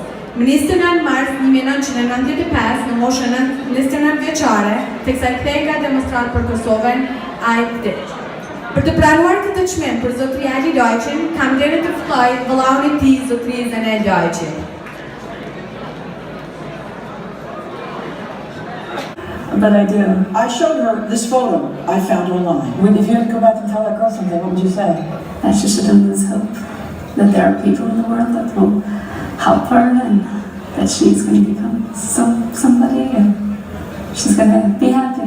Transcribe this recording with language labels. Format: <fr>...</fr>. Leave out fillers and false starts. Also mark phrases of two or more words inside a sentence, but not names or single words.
<sq>Më 29 mars 1995, në moshën 29 vjeçare, teksa kthehej nga demonstrantë për Kosovën, ai vdiq. Për të pranuar këtë çmim për zotri Ali Lajqin, kam nderin të ftoj vëllaun e tij, zotri Zenel Lajqin.</sq> <en>But I do. I showed her this photo I found online. If you had to go back and tell that girl something, what would you say? That she shouldn't lose hope. That there are people in the world that will help her and that she's going to become somebody and she's going to be happy.</en>